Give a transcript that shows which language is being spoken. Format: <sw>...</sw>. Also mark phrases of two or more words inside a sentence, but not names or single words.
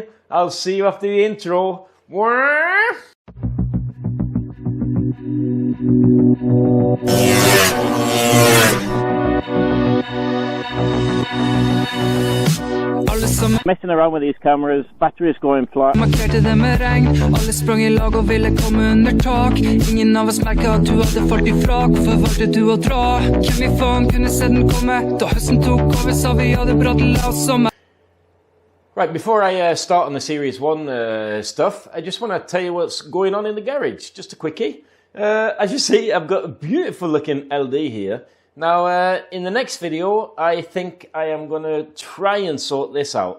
<en>I'll see you after the intro. Messing around with these cameras, batteries going flat.</en> <no>Markerte det med regn, alle sprang I lag og ville komme under tak. Ingen av oss merket at du hadde falt ifra. Hvorfor valgte du å dra? Hvem I faen kunne se den komme? Da høsten tok over, sa vi hadde brått la oss sommer.</no> <en>Right, before I start on the Series 1 stuff, I just want to tell you what's going on in the garage. Just a quickie. As you see, I've got a beautiful looking LD here. Now, in the next video, I think I am going to try and sort this out.</en>